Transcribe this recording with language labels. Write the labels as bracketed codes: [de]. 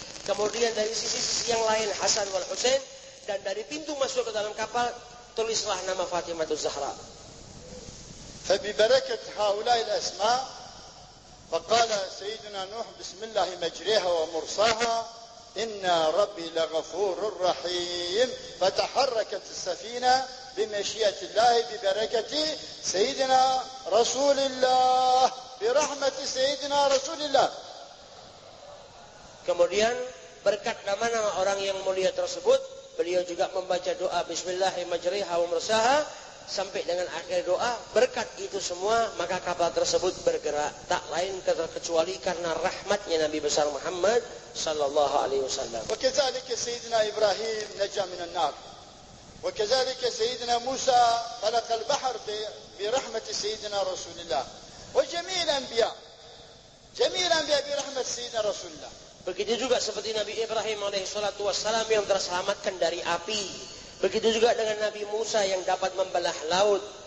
[id] Kemudian dari sisi yang lain Hasan wal Husain, dan dari pintu masuk ke dalam kapal tulislah nama Fatimah Zahra. [ar] فببركة هؤلاء الأسماء فقال سيدنا نوح بسم الله مجريها ومرساها إن ربي لغفور رحيم فتحركت السفينة بمشيئة الله ببركة سيدنا رسول الله برحمة سيدنا رسول الله. [id] Kemudian berkat nama-nama orang yang mulia tersebut, beliau juga membaca doa [ar] Bismillahirrahmanirrahim wa mursaha [id] sampai dengan akhir doa. Berkat itu semua maka kapal tersebut bergerak, tak lain kecuali karena rahmatnya Nabi besar Muhammad sallallahu alaihi wasallam. [ar] وكذلك سيدنا إبراهيم نجا من النار وكذلك سيدنا موسى خلق البحر برحمة سيدنا رسول الله وجميع الأنبياء برحمة سيدنا رسول الله. [id] Begitu juga seperti Nabi Ibrahim alaihissalatu wassalam yang terselamatkan dari api. Begitu juga dengan Nabi Musa yang dapat membelah laut.